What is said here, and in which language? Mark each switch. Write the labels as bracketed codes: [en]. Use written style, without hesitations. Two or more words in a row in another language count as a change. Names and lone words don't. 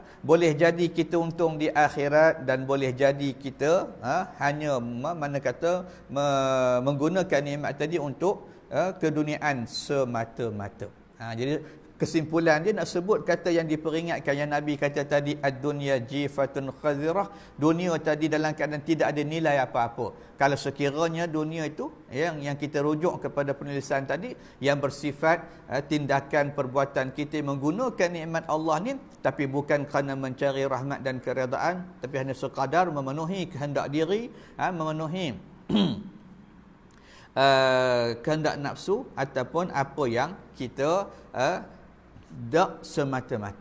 [ms] Boleh jadi kita untung di akhirat, dan boleh jadi kita hanya menggunakan nikmat tadi untuk keduniaan semata-mata. Jadi kesimpulan dia nak sebut kata yang diperingatkan, yang Nabi kata tadi, [ar] الدنيا جيفة خزيرة, [ms] dunia tadi dalam keadaan tidak ada nilai apa-apa. Kalau sekiranya dunia itu yang kita rujuk kepada penulisan tadi, yang bersifat tindakan perbuatan kita menggunakan nikmat Allah ni, tapi bukan kerana mencari rahmat dan keredaan, tapi hanya sekadar memenuhi kehendak diri, memenuhi kehendak nafsu, ataupun apa yang kita dak semata-mata.